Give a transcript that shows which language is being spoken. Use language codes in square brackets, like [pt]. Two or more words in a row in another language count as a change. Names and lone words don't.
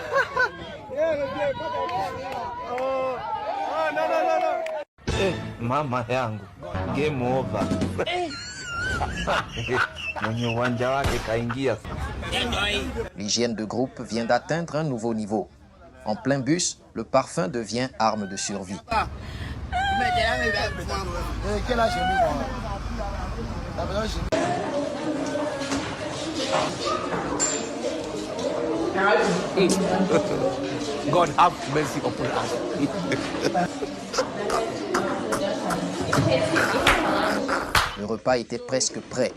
[sw] Mama yangu, [en] game over. [sw] Mwenye uwanja wake kaingia. [fr] L'hygiène de groupe vient d'atteindre un nouveau niveau. En plein bus, le parfum devient arme de survie. [en] God have mercy upon us. [fr] Le repas était presque prêt.